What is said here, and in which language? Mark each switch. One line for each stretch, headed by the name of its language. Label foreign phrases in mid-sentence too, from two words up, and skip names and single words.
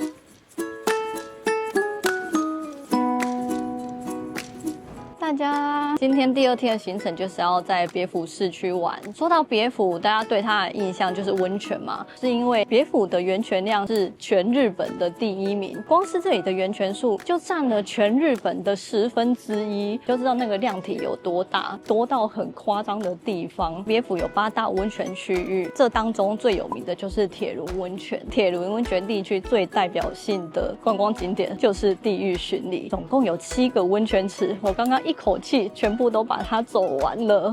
Chinese: 大家今天第2天的行程就是要在別府市區玩。說到別府，大家對它的印象就是溫泉嘛，是因為別府的源泉量是全日本的第1名，光是這裡的源泉數就佔了全日本的1/10，就知道那個量體有多大，多到很誇張的地方。別府有8大溫泉區域，這當中最有名的就是鐵輪溫泉。鐵輪溫泉地區最代表性的觀光景點就是地獄巡禮，總共有7個溫泉池，我剛剛一口氣全部都把它走完了。